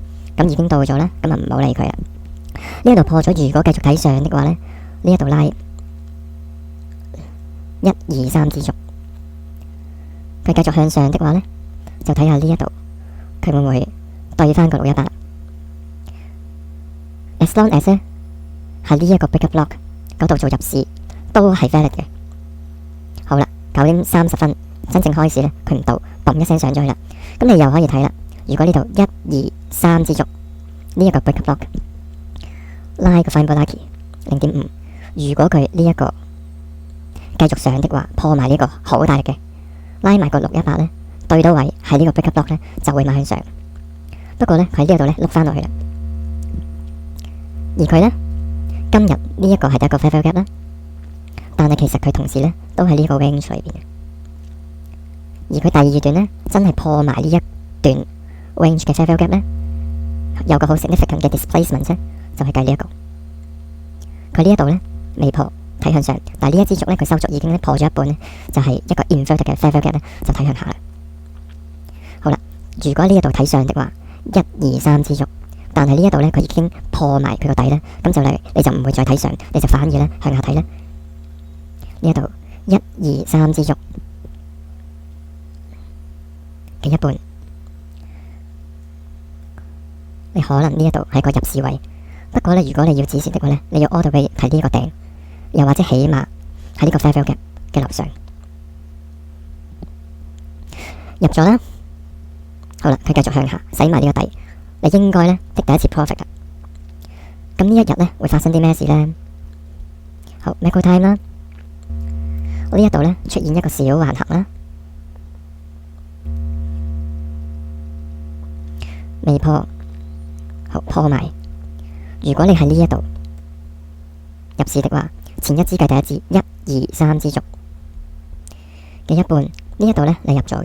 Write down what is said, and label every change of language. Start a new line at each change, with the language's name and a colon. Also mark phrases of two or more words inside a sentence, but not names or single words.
Cantonese: 咁已經到咗啦，咁啊唔好理佢啦。呢一度破咗，如果繼續睇上的話呢，呢一度拉1、2、3支燭，佢繼續向上的話呢，就睇下呢一度佢會唔會對翻個 618。
English: As long as
Cantonese: 呢喺呢一個
English: break block
Cantonese: 嗰度做入市都係 valid 嘅。好啦，9點30分真正開始呢，佢唔到，嘣一聲上咗去啦。咁你又可以睇啦，如果呢度1、2、3支燭呢一個
English: break block
Cantonese: 拉個 Fibonacci 0.5，如果佢呢一個繼續上的話，破埋呢個好大力嘅，拉埋個618呢，對到位喺呢個
English: break block
Cantonese: 呢就會邁向上。不過呢，佢喺呢度呢碌翻落去啦。而佢呢，今日呢一個係第一個
English: fair value gap
Cantonese: 啦，但係其實佢同時呢都喺呢個 range 裏邊嘅。而佢第二段呢，真係破埋呢一段 range 嘅
English: fair value gap
Cantonese: 呢，有個好 significant 嘅 displacement 呢，就係計呢一個。佢呢一度呢未破，睇向上，但係呢一支燭呢，佢收足已經破咗一半呢，就係一個 inverted 嘅
English: fair value gap
Cantonese: 呢，就睇向下啦。好啦，如果呢一度睇上的話，1、2、3支燭，但係呢一度呢，佢已經破埋佢個底呢，咁就你就唔會再睇上，你就反而呢向下睇呢。呢一度1、2、3支燭嘅一半，你可能呢一度係個入市位。不過呢，如果你要止蝕的話呢，你要
English: all the way
Cantonese: 睇呢個頂，又或者起碼喺呢個
English: fair value gap
Cantonese: 嘅樓上入咗啦。好啦，佢繼續向下洗埋呢個底，你應該呢的第一次 profit 啦。咁呢一日呢會發生啲咩事呢？好
English: macro time
Cantonese: 啦，呢一度呢出現一個小橫行啦，未破，好破埋。如果你喺呢一度入市的話，前一支計第一支1、2、3支燭嘅一半，呢一度呢你入咗嘅。